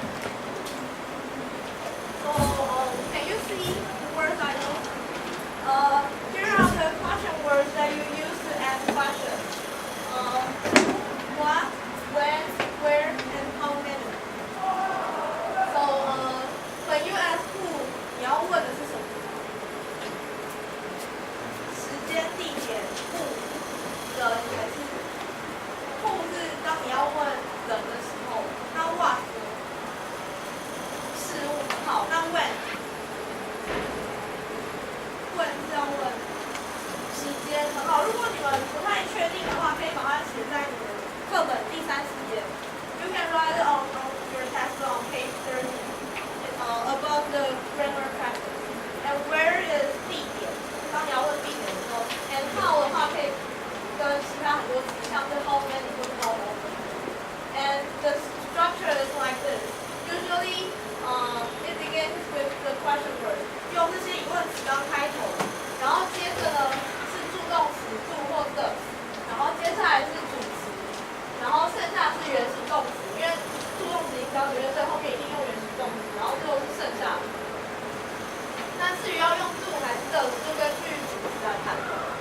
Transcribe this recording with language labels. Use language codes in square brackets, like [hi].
[en] So, can you see the words I know? Here are the question words that you use to ask questions. What, when, where, and how many. So, when you ask who, [zh] 你要问的是什么？时间、地点、物、人还是who是当你要问人的时候，那 what 呢？事物。好，那 when 是要问时间。很好，如果你们不太确定的话，可以把它写在你的课本第30页。 [en] You can write it on your textbook on page 30. Above the grammar practice. And where is 地点？ [zh] 当你要问地点的时候 ，and how 的话可以跟其他很多词，像是 how many 或者 how often. [en] And the structure is like this. Usually, it begins with the question word. [zh] 用这些疑问词当开头，然后接着呢是助动词 do 或 does， 然后接下来是主词，然后剩下是原形动词，因为助动词已经教学生，所以后面一定用原形动词，然后最后是剩下的。那至于要用 do 还是 does， 就根据主词来判断。